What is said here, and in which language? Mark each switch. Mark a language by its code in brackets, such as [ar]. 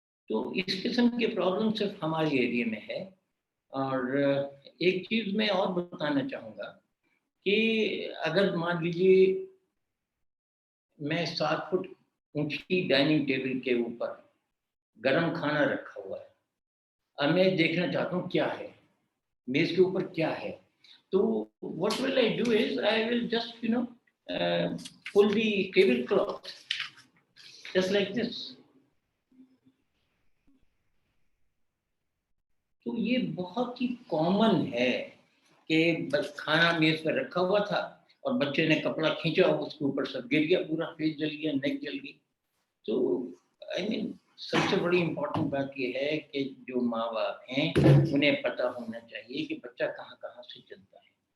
[hi] तो इस किस्म के प्रॉब्लम सिर्फ हमारे एरिया में है। और एक चीज मैं और बताना चाहूँगा कि अगर मान लीजिए मैं 7 फुट ऊंची डाइनिंग टेबल के ऊपर गरम खाना रखा हुआ है, अब मैं देखना चाहता हूँ क्या है मेज के ऊपर, क्या है। [en] तो what will I do is I will just pull the tablecloth just like this. [hi] तो ये बहुत ही कॉमन है कि बस खाना मेज पर रखा हुआ था और बच्चे ने कपड़ा खींचा, उसके ऊपर सब गिर गया, पूरा फेस जल गया, नेक जल गई। तो आई मीन सबसे बड़ी इम्पोर्टेंट बात ये है कि जो माँ बाप हैं उन्हें पता होना चाहिए कि बच्चा कहाँ कहाँ से जलता है।